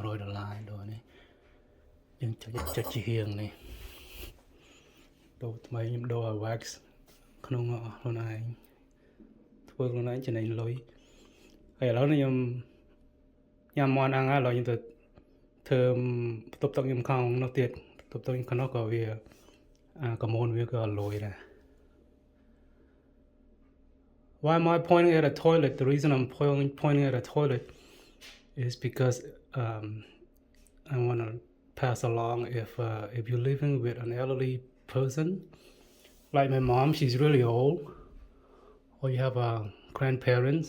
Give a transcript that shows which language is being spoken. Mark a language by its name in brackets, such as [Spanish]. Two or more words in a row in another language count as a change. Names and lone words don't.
[Khmer] ដូរនេះយើងចុចជាហៀងនេះដូរថ្មីខ្ញុំដូរឲ្យ wax ក្នុងខ្លួនឯងធ្វើខ្លួនឯងចំណេញលុយហើយឥឡូវនេះខ្ញុំញ៉ាំមាន់អាំងហើយឥឡូវខ្ញុំទៅធ្វើបន្ទប់ទឹកខ្ញុំខំនោះទៀតបន្ទប់ទឹកខ្ញុំក្នុងក៏វាកមូនវាក៏លុយដែរ [English] Why am I pointing at a toilet? The reason I'm pointing at a toilet is because I want to pass along if you're living with an elderly person, like my mom, she's really old, or you have grandparents.